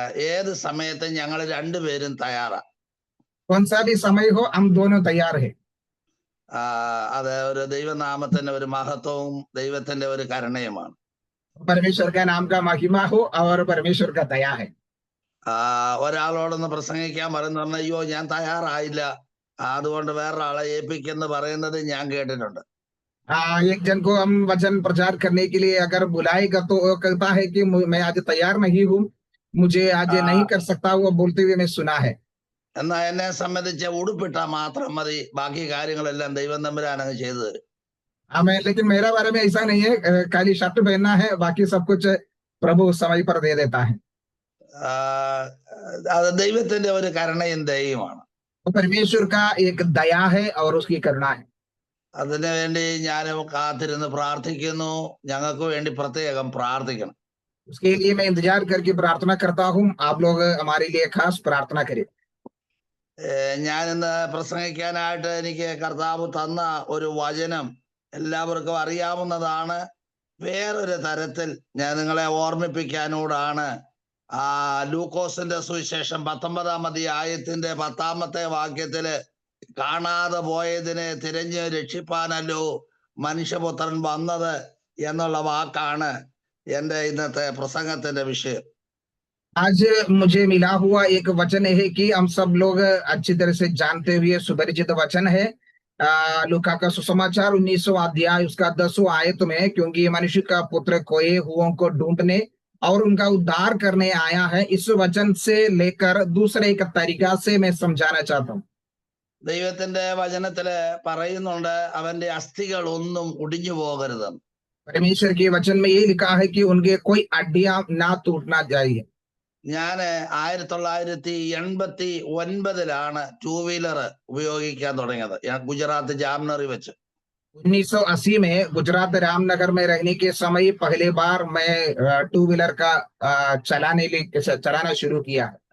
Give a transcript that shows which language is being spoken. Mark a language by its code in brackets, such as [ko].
[ml] ഏത് സമയത്തും ഞങ്ങൾ രണ്ടുപേരും തയ്യാറാ. [hi] कौन सा भी समय हो हम दोनों तैयार है. [ml] അത് ഒരു ദൈവനാമത്തിന്റെ ഒരു മഹത്വവും ദൈവത്തിന്റെ ഒരു കരുണയുമാണ്. [hi] परमेश्वर का नाम का महिमा हो और परमेश्वर का दया है. [ml] ഒരാളോടൊന്ന് പ്രസംഗിക്കാൻ പറയുന്ന അയ്യോ ഞാൻ തയ്യാറായില്ല, അതുകൊണ്ട് വേറൊരാളെ ഏൽപ്പിക്കെന്ന് പറയുന്നത് ഞാൻ കേട്ടിട്ടുണ്ട്. [hi] एक जन को हम वचन प्रचार करने के लिए अगर बुलाएगा तो वो कहता है कि मैं आज तैयार नहीं हूँ, मुझे आज नहीं कर सकता, वो बोलते हुए मैं सुना है. [ml] എന്നാ എന്നെ സംബന്ധിച്ച് ഉടുപ്പിട്ടാ മാത്രം മതി, ബാക്കി കാര്യങ്ങളെല്ലാം ദൈവം തമ്പുരാൻ അങ്ങ് ചെയ്തു തരും. [hi] लेकिन मेरा बारे में ऐसा नहीं है, खाली शर्ट पहनना है, बाकी सब कुछ प्रभु समय पर दे देता है. [ml] അത് ദൈവത്തിന്റെ ഒരു കരുണയും ദയയുമാണ്. [hi] परमेश्वर का एक दया है और उसकी करुणा है. [ml] അതിനു വേണ്ടി ഞാൻ കാത്തിരുന്ന് പ്രാർത്ഥിക്കുന്നു. ഞങ്ങൾക്ക് വേണ്ടി പ്രത്യേകം പ്രാർത്ഥിക്കണം. [hi] उसके लिए मैं इंतजार करके प्रार्थना करता हूँ, आप लोग हमारे लिए खास प्रार्थना करें. [ml] ഞാൻ ഇന്ന് പ്രസംഗിക്കാനായിട്ട് എനിക്ക് കർത്താവ് തന്ന ഒരു വചനം എല്ലാവർക്കും അറിയാവുന്നതാണ്. വേറൊരു തരത്തിൽ ഞാൻ നിങ്ങളെ ഓർമ്മിപ്പിക്കാനോടാണ്. ലൂക്കോസിന്റെ സുവിശേഷം 19-ാം അധ്യായത്തിന്റെ 10-ാമത്തെ വാക്യത്തില് കാണാതെ പോയതിനെ തിരഞ്ഞ് രക്ഷിപ്പാനല്ലോ മനുഷ്യപുത്രൻ വന്നത് എന്നുള്ള വാക്കാണ് എന്റെ ഇന്നത്തെ പ്രസംഗത്തിന്റെ വിഷയം. [hi] आज मुझे मिला हुआ एक वचन है कि हम सब लोग अच्छी तरह से जानते हुए सुपरिचित वचन है, लूका का सुसमाचार 19वां अध्याय उसका 10वां आयत में, क्योंकि मनुष्य का पुत्र खोए हुओं को ढूंढने और उनका उद्धार करने आया है. इस वचन से लेकर दूसरे एक तरीका से मैं समझाना चाहता हूँ. [ml] ദൈവത്തിന്റെ വചനത്തില് പറയുന്നുണ്ട് അവന്റെ അസ്ഥികൾ ഒന്നും ഒടിഞ്ഞു പോകരുതെന്ന്. [hi] परमेश्वर के वचन में ये लिखा है कि उनके कोई हड्डियां ना टूटना चाहिए. [ml] ഞാൻ 1989 ടൂ വീലർ ഉപയോഗിക്കാൻ തുടങ്ങിയത്. ഗുജറാത്ത് ജാംനഗറിൽ വെച്ച് [hi] 1980 में गुजरात रामनगर में रहने के समय पहले बार मैं टू व्हीलर का चलाना शुरू किया.